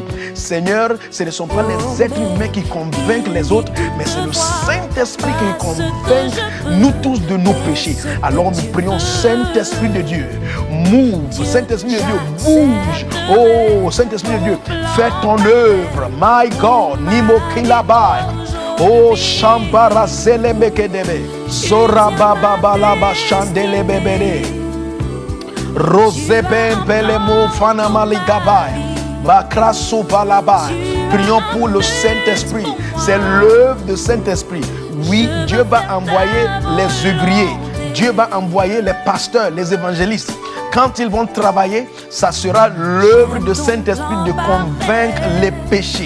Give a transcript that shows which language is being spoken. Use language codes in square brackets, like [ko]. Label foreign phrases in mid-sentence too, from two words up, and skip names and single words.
[fr] Seigneur, ce ne sont pas les êtres humains qui convainquent les autres, mais c'est le Saint-Esprit qui convainc nous tous de nos péchés. Alors nous prions, Saint-Esprit de Dieu, move. Saint-Esprit de Dieu, bouge. Oh, Saint-Esprit de Dieu, fais ton œuvre. [en] My God, Nimo Kilabai. Oh, Shambara Selemekedebe, Sora Baba Balaba Chandele Bebere, Roseben Pelemo Fanamaligabay, Bakraso Balaba. [fr] Prions pour le Saint-Esprit. C'est l'œuvre du Saint-Esprit. Oui, Dieu va envoyer les ouvriers. Dieu va envoyer les pasteurs, les évangélistes. Quand ils vont travailler, ça sera l'œuvre de Saint-Esprit de convaincre les péchés.